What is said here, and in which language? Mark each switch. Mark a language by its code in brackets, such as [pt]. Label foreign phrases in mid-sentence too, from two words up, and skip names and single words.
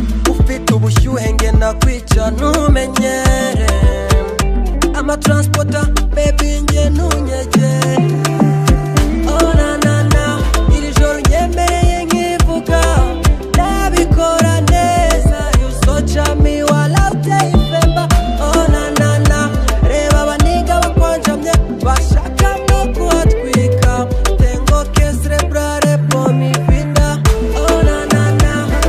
[rw] Ufite ubushyuhe nge nakwica ntumenyere. Ama transporter, baby, nge ntunyegere. Oh, na, na, na, iri joro unyemereye nkivuga, ndabikora neza. [en] You so charming, [rw] wala uteye ifemba. Oh, na, na, na, reba abaniga bakwanjamye, bashaka no kuhatwika. [es] Tengo que celebrar por mi vida. Oh, na, na, na.